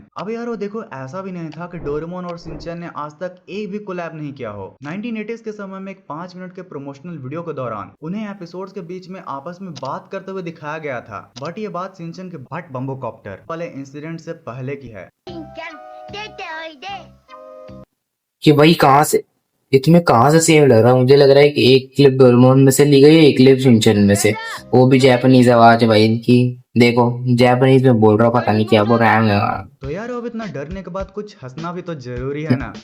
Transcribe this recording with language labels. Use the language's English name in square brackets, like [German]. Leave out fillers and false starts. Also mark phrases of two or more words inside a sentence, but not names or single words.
[Hindi] अब यार वो देखो, ऐसा भी नहीं था कि डोरेमोन और शिनचैन ने आज तक एक भी कोलैब नहीं किया हो। 1980s के समय में एक 5 मिनट के प्रमोशनल वीडियो के दौरान उन्हें एपिसोड्स के बीच में आपस में बात करते हुए दिखाया गया था। बट ये बात शिनचैन के भट बम्बोकॉप्टर वाले इंसिडेंट से पहले की है। [Japanese] しんちゃん、出ておいで。 [Hindi] कि भाई कहाँ से इसमें कहाँ से सेम लग रहा है। मुझे लग रहा है कि एक क्लिप डोरेमोन में से ली गई है, एक क्लिप शिनचैन में से, वो भी जापानीज आवाज है भाई इनकी। देखो जापानीज में बोल रहा हूँ, पता नहीं क्या बोल रहा है। तो यार अब इतना डरने के बाद कुछ हंसना भी तो जरूरी है ना।